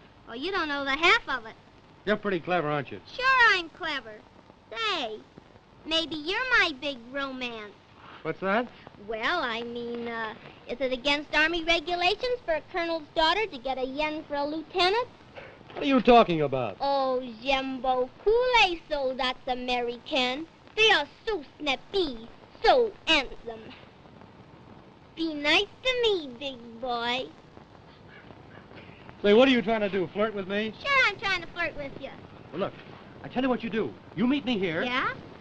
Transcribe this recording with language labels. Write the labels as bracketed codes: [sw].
[en] Oh, you don't know the half of it. You're pretty clever, aren't you? Sure I'm clever. Say, maybe you're my big romance. What's that? Well, I mean, is it against Army regulations for a colonel's daughter to get a yen for a lieutenant? What are you talking about? [fr] Oh, j'aime beaucoup les soldats américains. [en] They are so snappy, so handsome. Be nice to me, big boy. Say, what are you trying to do, flirt with me? Sure, I'm trying to flirt with you. Well, look, I tell you what you do. You meet me here. Yeah?